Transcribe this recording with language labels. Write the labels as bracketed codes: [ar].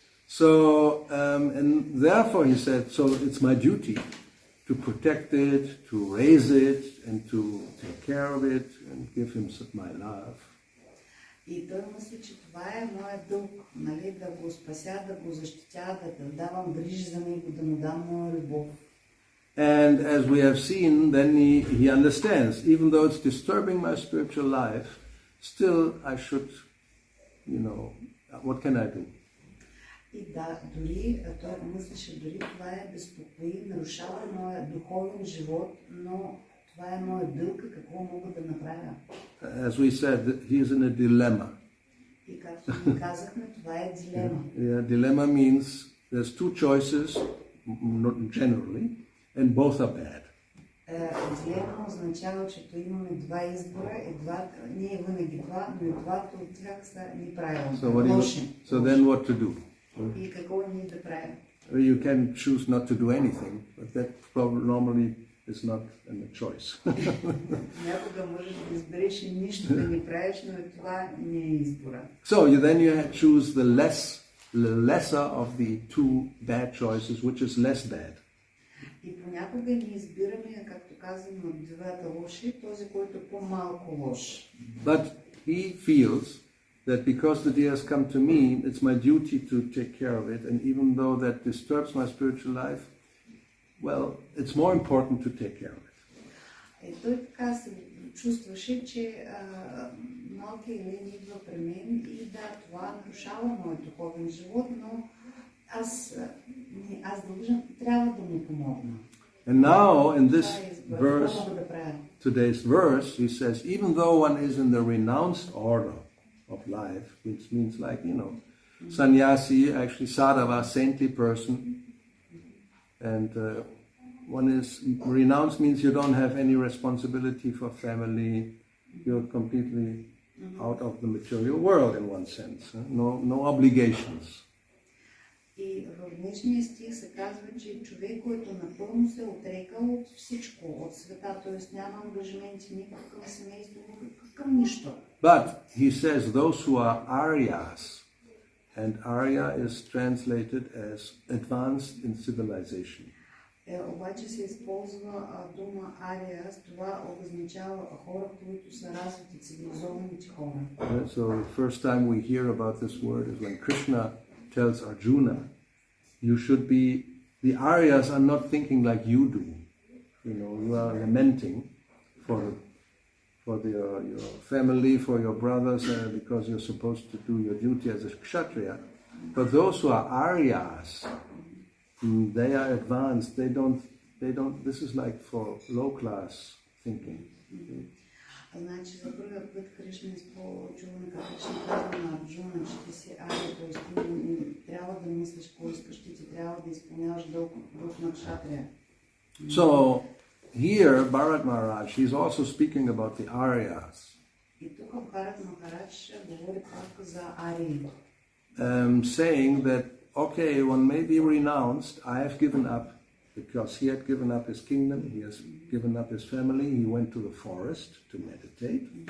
[en] So, and therefore he said, so it's my duty to protect it, to raise it, and to take care of it, and give him my love. [bg] И той мисли, че това е моят дълг, нали, да го спася, да го защитя, да давам грижи за него, да му дам моя любов. [en] And as we have seen, then he understands, even though it's disturbing my spiritual life, still I should, you know, what can I do? [bg] И да, дори той мислеше, дори това е безпокои, нарушава моя духовен живот, но това е моят дълг, какво мога да направя. [en] As we said, he is in a dilemma. [bg] И както ни казахме, това е дилема. [en] Yeah, dilemma means there's two choices, not generally, and both are bad. [bg] Дилема означава, че то имаме два избора, не е винаги два, но и двата от тях са неправилни, лоши. [en] So then what to do? [bg] И какво ние да правим? [en] You can choose not to do anything, but that probably normally is not a choice. [bg] Някога можеш да избереш и нищо да не правиш, но това не е избора. [en] So then you choose the lesser of the two bad choices, which is less bad. [bg] И понякога ние избираме, както казвам, от двата лоши, този, който е по-малко лош. [en] But he feels that because the deer has come to me, it's my duty to take care of it, and even though that disturbs my spiritual life, well, it's more important to take care of it. [bg] И той така се чувстваше, че малкият Елен идва при мен и да, това нарушава моят духовен живот, но аз дължен, трябва да му помогна. [en] And now in this verse, today's verse, he says, even though one is in the renounced order of life, which means like, you know, sannyasi, actually sadhava, saintly person, and one is renounced means you don't have any responsibility for family, you're completely out of the material world in one sense. No obligations. [bg] И в днешния стих се казва, че човек, който напълно се отрекал от всичко, от света, т.е. няма ангажименти никакъв към семейство, никакъв към нищо. [en] But he says those who are Aryas, and Arya is translated as advanced in civilization. [bg] Обаче се използва дума Ариас, това означава хора, които са развити, цивилизованите хора. [en] So the first time we hear about this word is when Krishna tells Arjuna, you should be, the Aryas are not thinking like you do. You are lamenting for your family, for your brothers, because you're supposed to do your duty as a Kshatriya. But those who are Aryas, they are advanced, they don't, this is like for low class thinking. [bg] Значи за първия път Кришна чуваме как Кришна казва на Арджуна, че ти си Ария, т.е. ти трябва да мислиш какво искаш, ти трябва да изпълняваш дълг на кшатрия. [en] So here Bharat Maharaj, he's also speaking about the Aryas. [bg] И тук Бхарат Махарадж говори пак за Арии. [en] Saying that, okay, one may be renounced, I have given up, because he had given up his kingdom, he has given up his family, he went to the forest to meditate.